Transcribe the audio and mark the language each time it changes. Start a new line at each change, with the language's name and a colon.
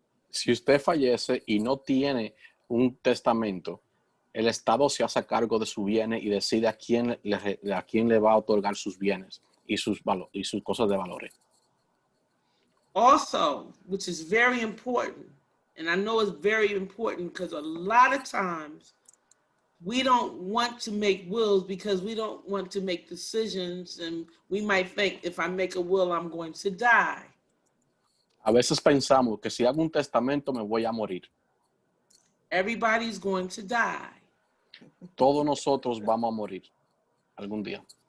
Spanish: Si usted fallece y no tiene un testamento, el Estado se hace cargo de sus bienes y decide a quién le va a otorgar sus bienes y sus cosas de valores.
English: Also, which is very important, and I know it's very important because a lot of times we don't want to make wills because we don't want to make decisions, and we might think, if I make a will, I'm going to die.
Spanish: A veces pensamos que si hago un testamento me voy a morir.
English: Everybody's going to die.
Spanish: Todos nosotros vamos a morir algún día.